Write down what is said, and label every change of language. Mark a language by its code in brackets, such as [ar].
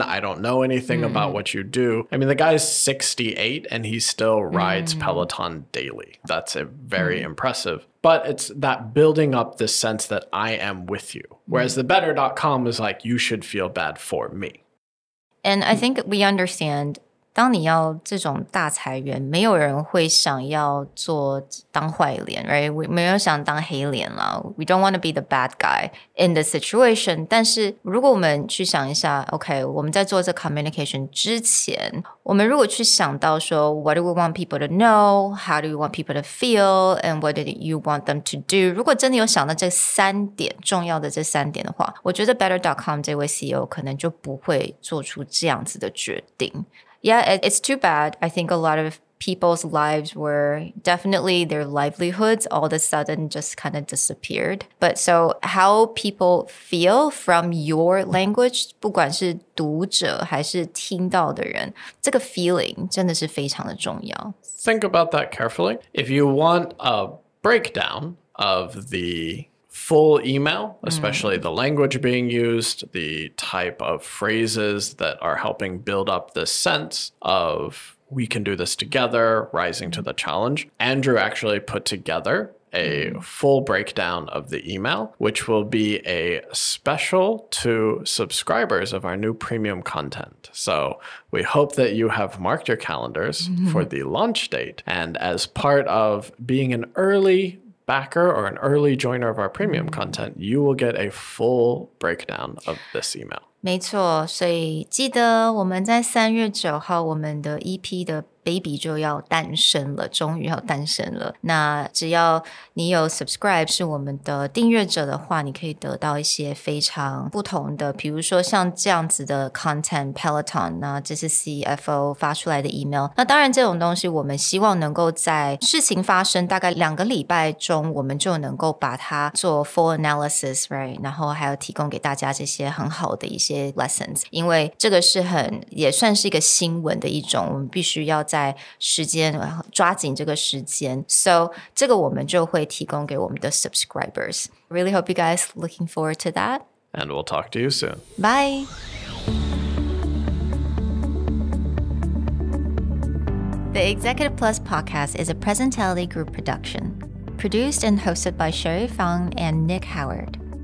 [en] I don't know anything about what you do. I mean, the guy's 68 and he still rides Peloton daily. That's very impressive. But it's that building up this sense that I am with you. Whereas the better.com is like, you should feel bad for me. And I think we understand [zh] 当你要这种大裁员，没有人会想要当坏脸 right? 没有想当黑脸啦 [en] We don't want to be the bad guy in the situation. [zh] 但是如果我们去想一下 OK, 我们在做这 communication 之前，我们如果去想到说 [en] What do we want people to know? How do we want people to feel? And what do you want them to do? [zh] 如果真的有想到这3点重要的这3点的话，我觉得 better.com 这位 CEO 可能就不会做出这样子的决定。 [en] Yeah, it's too bad. I think a lot of people's lives were definitely their livelihoods all of a sudden just kind of disappeared. But so how people feel from your language, [zh] 不管是读者还是听到的人，这个 feeling 真的是非常的重要。 [en] Think about that carefully. If you want a breakdown of the full email, especially the language being used, the type of phrases that are helping build up this sense of we can do this together, rising to the challenge. Andrew actually put together a full breakdown of the email, which will be a special to subscribers of our new premium content. So we hope that you have marked your calendars for the launch date. And as part of being an early backer or an early joiner of our premium content, you will get a full breakdown of this email. [zh] 没错，所以记得我们在3月9号，我们的 EP 的 baby 就要诞生了，终于要诞生了。那只要你有 subscribe 是我们的订阅者的话，你可以得到一些非常不同的，比如说像这样子的 content Peloton， 那这是 CFO 发出来的 email。那当然这种东西我们希望能够在事情发生大概2个礼拜中，我们就能够把它做 [en] full analysis， [zh] right？然后还有提供给大家这些很好的一些 lessons， 因为这个是也算是一个新闻的一种，我们必须要在时间抓紧这个时间 ，so 这个我们就会提供给我们的 subscribers. [en] Really hope you guys looking forward to that. And we'll talk to you soon. Bye. The Executive Plus podcast is a Presentality Group production, produced and hosted by Sherry Fang and Nick Howard.